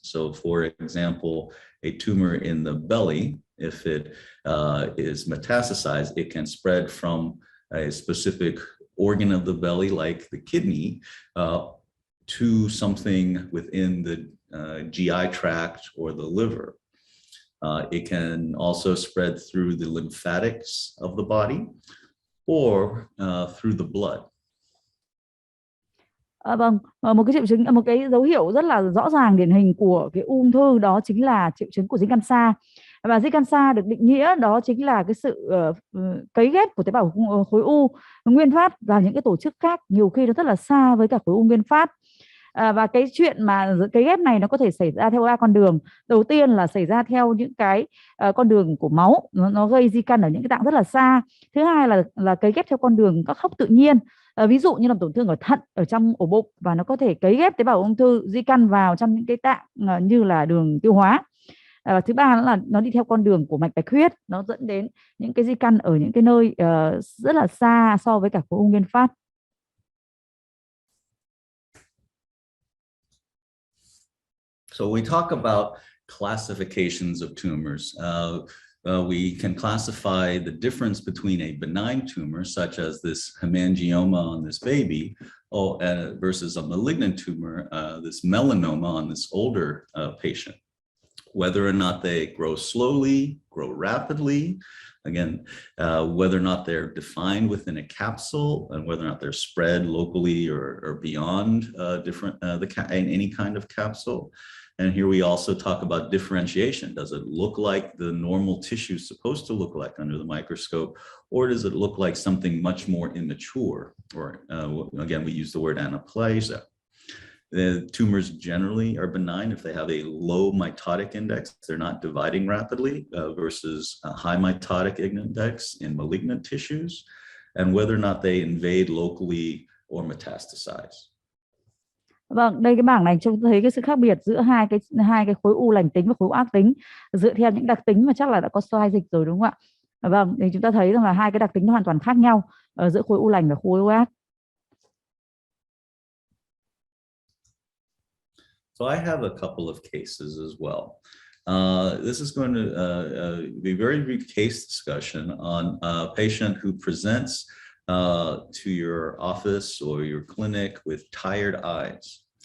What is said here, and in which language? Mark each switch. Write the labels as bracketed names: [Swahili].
[English] So for example, a tumor in the belly, if it is metastasized, it can spread from a specific organ of the belly, like the kidney, to something within the GI tract or the liver. It can also spread through the lymphatics of the body or through the blood. [Vietnamese] Vâng, một cái triệu chứng, một cái dấu hiệu rất là rõ ràng điển hình của cái ung thư đó chính là triệu chứng của di căn xa. Và di căn xa được định nghĩa đó chính là cái sự cấy ghép của tế bào khối u nguyên phát vào những cái tổ chức khác, nhiều khi nó rất là xa với cả khối u nguyên phát. Và cái chuyện mà cấy ghép này nó có thể xảy ra theo 3 con đường. Đầu tiên là xảy ra theo những cái con đường của máu, nó gây di căn ở những cái tạng rất là xa. Thứ hai là cấy ghép theo con đường các hốc tự nhiên. Ví dụ như là tổn thương ở thận, ở trong ổ bụng, và nó có thể cấy ghép tế bào ung thư di căn vào trong những cái tạng như là đường tiêu hóa. Thứ ba là nó đi theo con đường của mạch bạch huyết, nó dẫn đến những cái di căn ở những cái nơi rất là xa so với cả khối u nguyên phát. [English] So we talk about classifications of tumors. We can classify the difference between a benign tumor, such as this hemangioma on this baby, versus a malignant tumor, this melanoma on this older patient. Whether or not they grow slowly, grow rapidly, again, whether or not they're defined within a capsule, and whether or not they're spread locally or beyond any kind of capsule. And here we also talk about differentiation. Does it look like the normal tissue is supposed to look like under the microscope, or does it look like something much more immature? Or again, we use the word anaplasia. The tumors generally are benign if they have a low mitotic index. They're not dividing rapidly versus a high mitotic index in malignant tissues, and whether or not they invade locally or metastasize. [Vietnamese] Vâng, đây cái bảng này trông thấy cái sự khác biệt giữa hai cái khối u lành tính và khối u ác tính dựa theo những đặc tính mà chắc là đã có slide dịch rồi đúng không ạ? Vâng, thì chúng ta thấy rằng là hai cái đặc tính hoàn toàn khác nhau giữa khối u lành và khối u ác. [English] So I have a couple of cases as well. This is going to be a very brief case discussion on a patient who presents to your office or your clinic with tired eyes.